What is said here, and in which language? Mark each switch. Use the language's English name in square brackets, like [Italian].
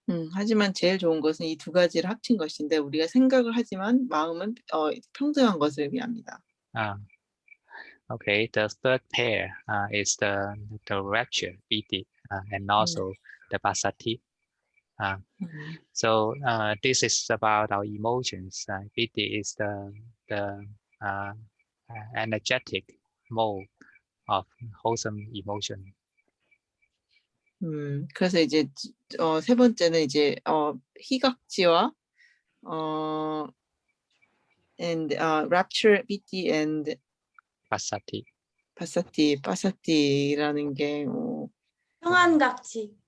[Korean] 하지만 제일 좋은 것은 이 두 가지를 합친 것인데 우리가 생각을 하지만 마음은 평등한 것을 의미합니다. [English] Okay, the third pair is the rapture, piti, and also the passaddhi. So this is about our emotions. Piti is the energetic mode of wholesome emotion. [Korean] 그래서 이제 세 번째는 이제 희각지와 [English] and rapture, piti and passaddhi [Korean] 라는 게 평안각지.